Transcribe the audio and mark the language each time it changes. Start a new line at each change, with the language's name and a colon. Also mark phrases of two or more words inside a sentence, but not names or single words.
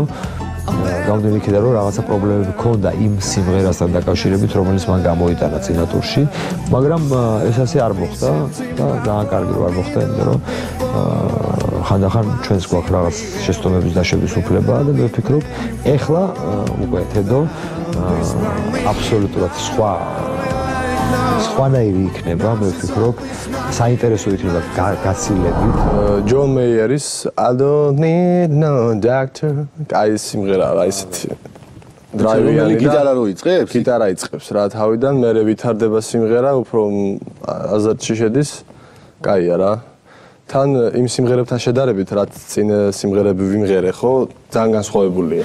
Georgian: გამომდინარე იქიდან, რომ რაღაცა პრობლემები ჰქონდა იმ სიმღერასთან დაკავშირებით, რომელიც მან გამოიტანა წინა ტურში, მაგრამ ეს ასე არ მოხდა და ძალიან კარგი რომ არ მოხდა, იმიტომ რომ ხანდახან ჩვენს გვაქვს რაღაც შეცდომების დაშვების უფლება და მე ვფიქრობ, ეხლა უკვე თედო აბსოლუტურად სხვანაირი იქნება, მე ვფიქრობ, საინტერესო იქნება გაცილებით. ჯონ მეიერის I don't need no doctor. აი სიმღერა, აი ესეთი დრაივიანი გიტარა რო იწყებს? გიტარა იწყებს რა თავიდან, მერე ვითარდება სიმღერა, უფრო აზარტში შედის. კაია რა. თან იმ სიმღერებთან შედარებით, რაც წინ სიმღერები ვიმღერე, ხო, ძალიან განსხვავებულია.